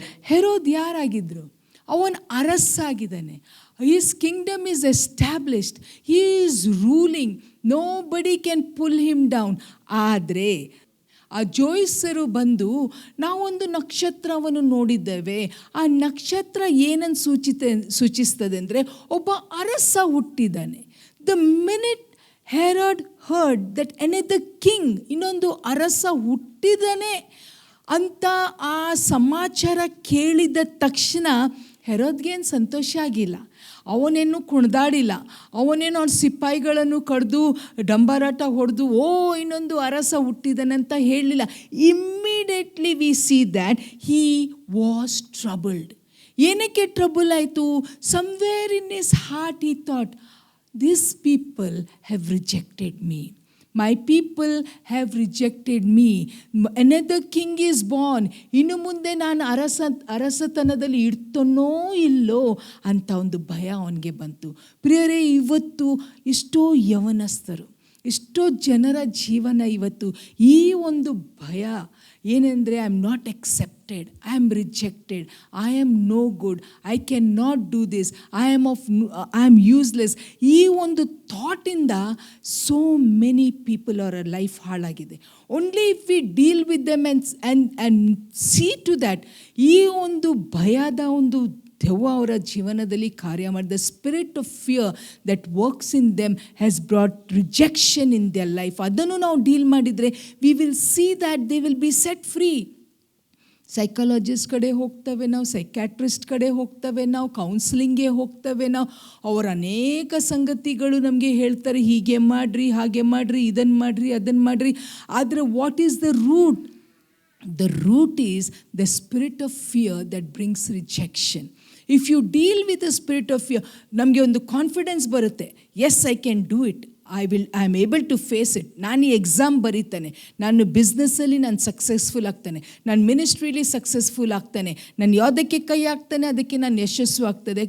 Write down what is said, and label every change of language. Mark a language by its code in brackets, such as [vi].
[kn] ಹೆರೋದ್ ಯಾರಾಗಿದ್ರು? ಅವನು ಅರಸಾಗಿದ್ದಾನೆ. [en] His kingdom is established. He is ruling. Nobody can pull him down. [kn] ಆದರೆ ಆ ಜೋಯಿಸರು ಬಂದು ನಾವೊಂದು ನಕ್ಷತ್ರವನ್ನು ನೋಡಿದ್ದೇವೆ, ಆ ನಕ್ಷತ್ರ ಏನನ್ನು ಸೂಚಿಸ್ತದೆ ಅಂದರೆ ಒಬ್ಬ ಅರಸ ಹುಟ್ಟಿದ್ದಾನೆ. [en] the minute Herod heard that another king, [kn] ಇನ್ನೊಂದು ಅರಸ ಹುಟ್ಟಿದ್ದಾನೆ ಅಂತ ಆ ಸಮಾಚಾರ ಕೇಳಿದ ತಕ್ಷಣ ಹೆರೋದ್ಗೇನು ಸಂತೋಷ ಆಗಿಲ್ಲ. ಅವನೇನು ಕುಣಿದಾಡಿಲ್ಲ, ಅವನೇನು ಅವ್ನ ಸಿಪಾಯಿಗಳನ್ನು ಕಡ್ದು ಡಂಬರಾಟ ಹೊಡೆದು ಇನ್ನೊಂದು ಅರಸ ಹುಟ್ಟಿದನಂತ ಹೇಳಲಿಲ್ಲ. [en] Immediately we see that he was troubled. [kn] ಏನಕ್ಕೆ ಟ್ರಬಲ್ ಆಯಿತು? [en] Somewhere in his heart he thought, this people have rejected me. My people have rejected me. Another king is born. [kn] ಇನ್ನು ಮುಂದೆ ನಾನು ಅರಸತನದಲ್ಲಿ ಇಡ್ತನೋ ಇಲ್ಲೋ ಅಂತ ಒಂದು ಭಯ ಅವನಿಗೆ ಬಂತು. ಪ್ರಿಯರೇ, ಇವತ್ತು ಎಷ್ಟೋ ಯವನಸ್ಥರು, ಎಷ್ಟೋ ಜನರ ಜೀವನ ಇವತ್ತು ಈ ಒಂದು ಭಯ ಏನೆಂದರೆ, [en] I am not accepted, I am rejected, I am no good, I can not do this, I am useless. [kn] ಈ ಒಂದು ಥಾಟಿಂದ [en] so many people [kn] ಅವರ ಲೈಫ್ ಹಾಳಾಗಿದೆ. [en] only if we deal with them and see to that, [kn] ಈ ಒಂದು ಭಯದ ಒಂದು ದೆವ್ವ ಅವರ ಜೀವನದಲ್ಲಿ ಕಾರ್ಯ ಮಾಡಿದ [en] Spirit of fear that works in them has brought rejection in their life. [kn] ಅದನ್ನು ನಾವು ಡೀಲ್ ಮಾಡಿದರೆ [en] We will see that they will be set free. [kn] Psychologist ಕಡೆ ಹೋಗ್ತವೆ ನಾವು, ಸೈಕ್ಯಾಟ್ರಿಸ್ಟ್ ಕಡೆ ಹೋಗ್ತವೆ ನಾವು, ಕೌನ್ಸಿಲಿಂಗ್ಗೆ ಹೋಗ್ತವೆ ನಾವು. ಅವರ ಅನೇಕ ಸಂಗತಿಗಳು ನಮಗೆ ಹೇಳ್ತಾರೆ, ಹೀಗೆ ಮಾಡಿರಿ, ಹಾಗೆ ಮಾಡಿರಿ, ಇದನ್ನು ಮಾಡಿರಿ, ಅದನ್ನು ಮಾಡಿರಿ. ಆದರೆ [en] What is the root? The root is the spirit of fear that brings rejection. If you deal with the spirit of fear, [kn] ನಮಗೆ ಒಂದು ಕಾನ್ಫಿಡೆನ್ಸ್ ಬರುತ್ತೆ, [en] Yes I can do it, I am able to face it. [kn] ನಾನು ಈ exam ಬರೀತಾನೆ, ನಾನು ಬಿಸ್ನೆಸ್ಸಲ್ಲಿ ನಾನು successful ಆಗ್ತಾನೆ, ನಾನು ಮಿನಿಸ್ಟ್ರಿಲಿ ಸಕ್ಸಸ್ಫುಲ್ ಆಗ್ತಾನೆ, ನಾನು ಯಾವುದಕ್ಕೆ ಕೈ ಹಾಕ್ತಾನೆ ಅದಕ್ಕೆ ನಾನು ಯಶಸ್ಸು ಆಗ್ತದೆ.